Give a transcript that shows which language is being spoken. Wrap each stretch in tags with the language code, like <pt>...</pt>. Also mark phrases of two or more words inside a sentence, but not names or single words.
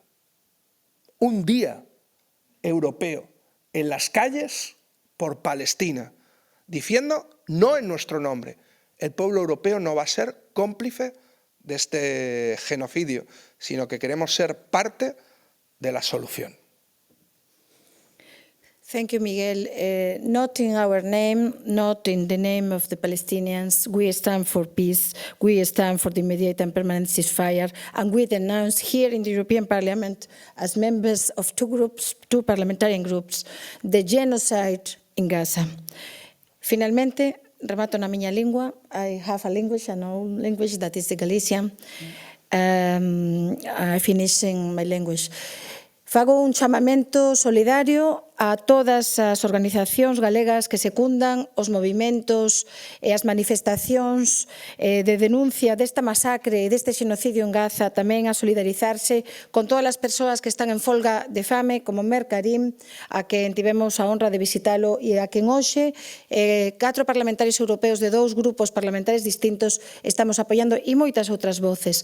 <es>Un día europeo en las calles por Palestina, diciendo no en nuestro nombre. El pueblo europeo no va a ser cómplice de este genocidio, sino que queremos ser parte de la solución.</es> <en>Thank you, Miguel. Not in our name, not in the name of the Palestinians. We stand for peace. We stand for the immediate and permanent ceasefire. And we denounce here in the European Parliament, as members of two parliamentarian groups, the genocide in Gaza.</en> <gl>Finalmente, remato na miña lingua.</gl> <en>I have a language, an own language, that is the Galician. I finish in my language.</en> <gl>Fago un chamamento solidario a todas as organizacións galegas que secundan os movimentos e as manifestacións de denuncia desta masacre e deste xenocidio en Gaza, tamén a solidarizarse con todas as persoas que están en folga de fame, como Omar Kareem, a quen tivemos a honra de visitalo e a quen hoxe 4 parlamentarios europeos de 2 grupos parlamentarios distintos estamos apoiando e moitas outras voces.</gl>